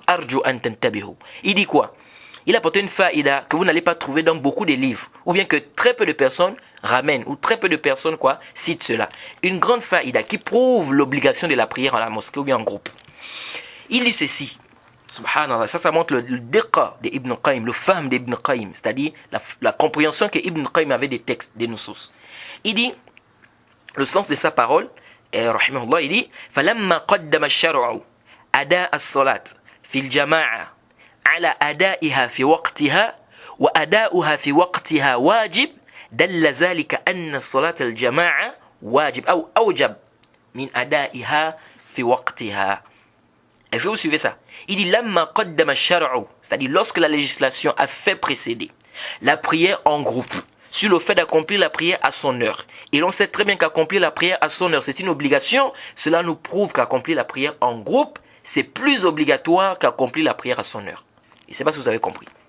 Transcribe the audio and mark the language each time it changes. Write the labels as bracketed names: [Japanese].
[French] Arju an tantabihu. Il dit quoi? Il a apporté une faïda que vous n'allez pas trouver dans beaucoup de livres, ou bien que très peu de personnes ramènent, ou très peu de personnes citent cela. Une grande faïda qui prouve l'obligation de la prière à la mosquée ou bien en groupe. Il dit ceci, subhanallah, ça montre le diqa d'Ibn Qayyim, le fahm d'Ibn Qayyim, c'est-à-dire la compréhension que Ibn Qayyim avait des textes, des nusus. Il dit, le sens de sa parole, rahimahullah, il dit, [Arabic] فَلَمَّا قَدَّمَ الشَّرْعُ أَدَاءَ الصَّلَاةِ فِي الْجَمَاعَةِ على أدائها في وقتها وأداؤها في وقتها واجب دل ذلك أن الصلاة الجماعة واجب أو أوجب من أدائها في وقتها. [French] Est-ce que vous suivez ça? Il dit [Arabic] لما قدم الشرع, [French] c'est-à-dire lorsque la législation a fait précéder la prière en groupe sur le fait d'accomplir la prière à son heure. Et l'on sait très bien qu'accomplir la prière à son heure, c'est une obligation. Cela nous prouve qu'accomplir la prière en groupe, c'est plus obligatoire qu'accomplir la prière à son heure. Je ne sais pas si vous avez compris.